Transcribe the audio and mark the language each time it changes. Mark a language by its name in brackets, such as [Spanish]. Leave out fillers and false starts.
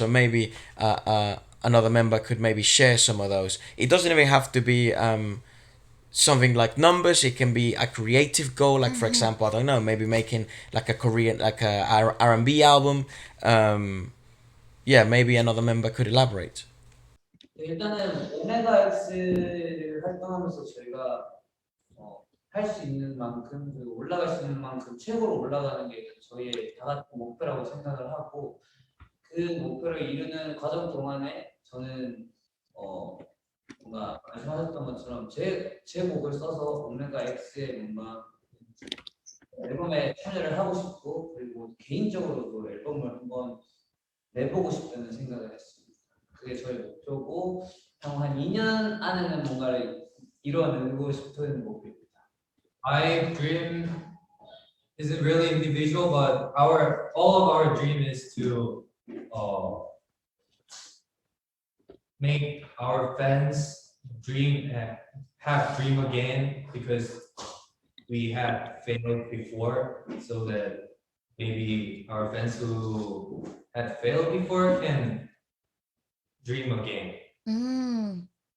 [English] So maybe another member could maybe share some of those. It doesn't even have to be something like numbers. It can be a creative goal, like for example, I don't know, maybe making like a Korean, like a R&B album. Yeah, maybe another member could elaborate. [Korean] 일단은 오메가X를 활동하면서 저희가 할 수 있는 만큼 그리고 올라갈 수 있는 만큼 최고로 올라가는 게 저희의 다 같은 목표라고 생각을 하고 그 목표를 이루는 과정 동안에 저는 뭔가 말씀하셨던 것처럼 제 곡을 써서 오메가 X의 뭔가 앨범에 참여를 하고 싶고 그리고 개인적으로도 앨범을 한번 내보고 싶다는 생각을 했습니다. 그게 저희 목표고 향후 한 2년 안에는 뭔가를 이뤄내고 싶은 목표입니다. [English] My dream isn't really individual, but all of our dream is to make our fans dream and have dream again because we have failed before, so that maybe our fans who had failed before can dream again.